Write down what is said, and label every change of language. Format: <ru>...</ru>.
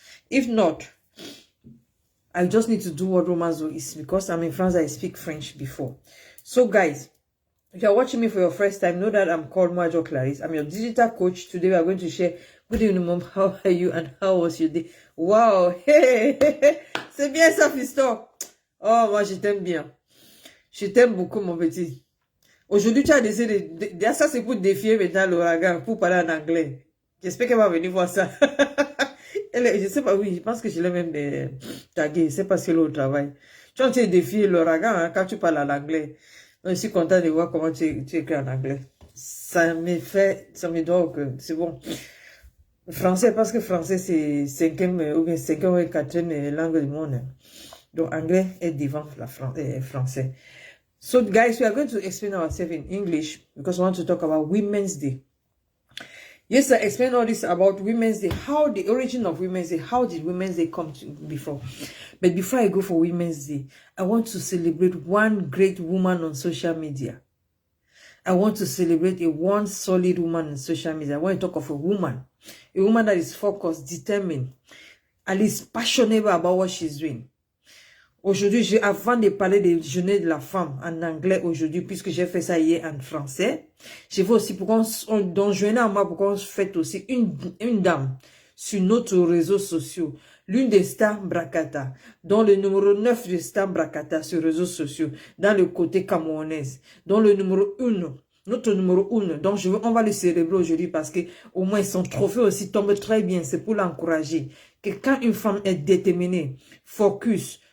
<en>If not, I just need to do what Romans do. Is because I'm in France, I speak French before. So guys, if you're watching me for your first time, know that I'm called Mo AjockFélicitations. I'm your digital coach. Today we are going to share. Good evening, mom. How are you and how was your day?</en> <fr>Wow, hey, c'est bien ça, fiston. Oh, moi je t'aime bien. Je t'aime beaucoup, mon petit. Aujourd'hui, tu as décidé de ça, c'est pour défier maintenant l'ouragan, pour parler en anglais. J'espère qu'elle va venir voir ça. Je sais pas, oui, je pense que je l'ai même taguée. C'est parce qu'elle est au travail. Tu as défié l'ouragan hein, quand tu parles en anglais. Donc, je suis content de voir comment tu écris en anglais. Ça me doit que c'est bon. Français, parce que français, c'est 5e ou bien 5e ou 4e langue du monde. Hein. Donc, anglais est devant français.</fr> <en>So, guys, we are going to explain ourselves in English because we want to talk about Women's Day. Yes, I explained all this about Women's Day, how the origin of Women's Day, how did Women's Day come to before. But before I go for Women's Day, I want to celebrate one great woman on social media. I want to celebrate one solid woman on social media. I want to talk of a woman that is focused, determined, at least passionate about what she's doing.</en> <fr>Aujourd'hui, avant de parler des journées de la femme en anglais aujourd'hui, puisque j'ai fait ça hier en français, je veux aussi donc journée à moi pour qu'on fête aussi une dame sur notre réseaux sociaux, l'une des stars Brakata, dont le numéro 9 de stars Brakata sur les réseaux sociaux, dans le côté camerounaise, dont le numéro 1, notre numéro 1, donc on va le célébrer aujourd'hui parce que au moins son trophée aussi tombe très bien, c'est pour l'encourager, que quand une femme est déterminée, focus.</fr>